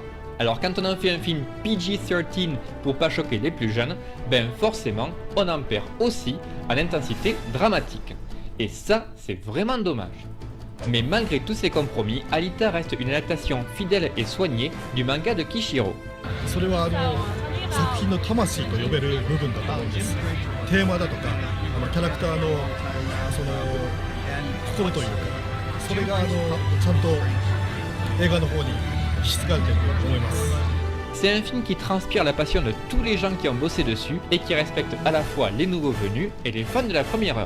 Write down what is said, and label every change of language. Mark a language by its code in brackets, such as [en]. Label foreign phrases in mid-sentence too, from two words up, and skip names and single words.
[fr] Alors quand on en fait un film PG-13 pour pas choquer les plus jeunes, ben forcément on en perd aussi en intensité dramatique. Et ça, c'est vraiment dommage. Mais malgré tous ces compromis, Alita reste une adaptation fidèle et soignée du manga de Kishiro. [ja] それは作品の魂と呼べる部分だと思うんです。テーマだとかキャラクターのその心というか、それがちゃんと映画の方に引き継がれていると思います。 [fr] C'est un film qui transpire la passion de tous les gens qui ont bossé dessus et qui respecte à la fois les nouveaux venus et les fans de la première heure.